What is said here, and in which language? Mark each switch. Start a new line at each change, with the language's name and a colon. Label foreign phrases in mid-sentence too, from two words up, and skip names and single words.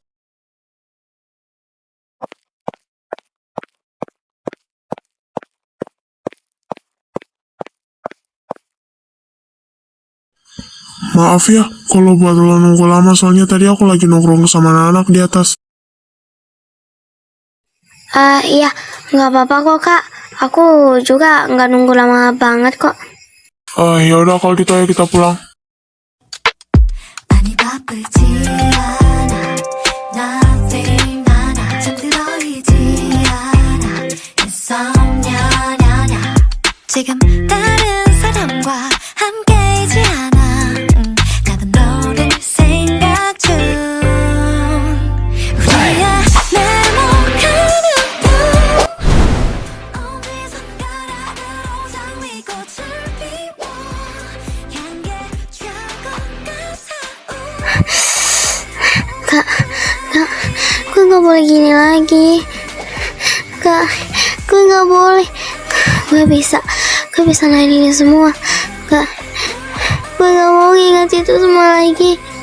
Indonesian: Maaf ya, kalau buat lo nunggu lama, soalnya tadi aku lagi nongkrong sama anak-anak di atas. Iya, nggak apa-apa kok, Kak. Aku juga nggak nunggu lama banget kok. Ya udah kalau gitu ayo kita pulang.
Korean: 아니 바쁘지 않아 nothing 많아 잠들어 있지 않아 insomnia 냐냐 지금 다른 사람과 함께이지 않아 나도 너를 생각 중 우리야 네모가는 봄 어디선가라도 장미꽃을 피워 향기에 취할 것 같아
Indonesian: Kak, gue nggak boleh gini lagi. Kak, gue nggak boleh. Gue bisa lain ini semua. Kak, gue nggak mau ingat itu semua lagi.